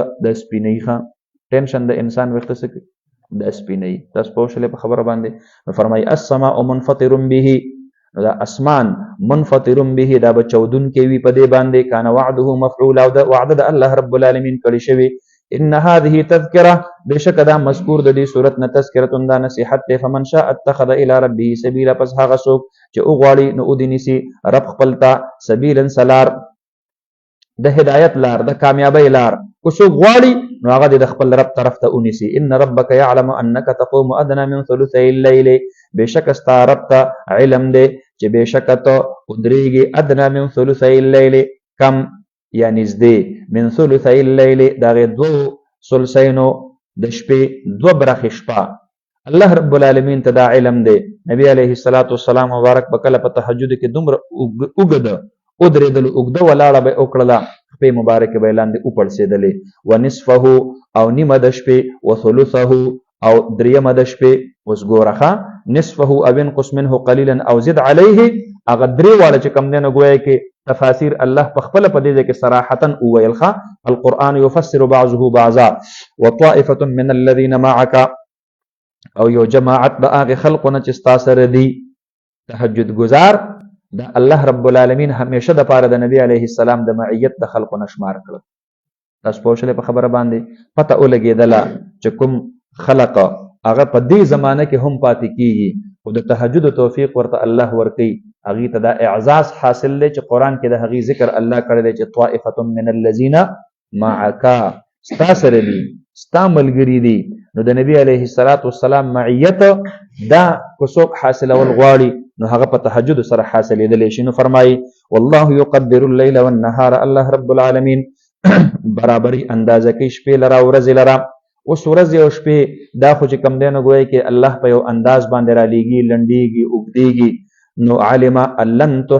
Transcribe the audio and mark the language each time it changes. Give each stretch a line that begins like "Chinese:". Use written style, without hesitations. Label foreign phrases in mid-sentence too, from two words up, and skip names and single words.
Pashto: د سپینوي ښه ټینشن د انسان ویښته څه کوي د سپینوي تاسو پوه شولې په خبره باندې نو فرمایي
Arabic: السماء منفطر به
Pashto: نو دا اسمان منفطر به دا به چودونکی وي په دې باندې
Arabic: کان وعده مفعولا
Pashto: او د وعده د الله
Arabic: رب العالمین
Pashto: کړی شوي
Arabic: ان هذه تذکره
Pashto: بشک دا مذکور د دې صورت نه تذکرة دا نصیحت دی
Arabic: فمن شاء اتخذ الى ربه سبیلا
Pashto: پس هغه څوک چې وغواړي نو ودینیسي رب خپل ته سبیلا سلار د هدایت لار د کامیابی لار کو څوک غواړي نو هغه د خپل رب طرف ته ونیسي
Arabic: ان ربک یعلم انک تقوم ادنى من ثلثي الليل
Pashto: بشک استا رب ته علم دی چې بشک ته ودرېږي
Arabic: ادنى من ثلثي الليل
Pashto: کم یا نږدې
Arabic: من ثلثي الليل
Pashto: دغې دوو ثلثینو د شپې دوه برخې شپه الله
Arabic: رب العالمین
Pashto: ته دا علم دی نبی علیه السلام مبارک به کله په تهجد کې دومره اوږده ودرېدلو اوږده ولاړه به یې وکړله شپې مبارکې به یې لاندې وپړسېدلې ونصفه او نیمه د شپې وثلثه او درېیمه د شپې اوس ګوره ښه نصفه او
Arabic: انقص منه قلیلا
Pashto: او
Arabic: زد علیه
Pashto: هغه درې واړه چې کوم دی نو ګویا کې تفاسیر الله په خپله په دې ځای کې صراحتا وویل ښه
Arabic: القرآن یفسر بعضه بعضا وطائفة من الذین معک
Pashto: او یو جماعت د هغې خلقو نه چې ستا سره دي تهجد ګزار د الله
Arabic: رب العالمین
Pashto: همیشه د پاره د نبی علیه السلام د معیت د خلقو نه شمار کړل تاسو پوه شولې په خبره باندې پته ولګېدله چې کوم خلق هغه په دې زمانه کې هم پاتې کېږي خو د تهجد توفیق ورته الله ورکوي هغې ته دا اعزاز حاصل دی چې قرآن کې د هغې ذکر الله کړی دی چې
Arabic: طائفة من الذین معک
Pashto: ستا سره دي ستا ملګري دي نو د نبی علیه السلام معیت دا که څوک حاصلول غواړي نو هغه په تهجد سره حاصلېدلی شي نو فرمایي
Arabic: والله یقدر اللیل والنهار
Pashto: الله
Arabic: رب العالمین
Pashto: برابري اندازه کوي شپې لره ورځې لره اوس ورځې او شپې دا خو چې کوم دی نو ګویا کې الله په یو انداز باندې رالیږي لنډېږي اوږدېږي نو
Arabic: علم ان لن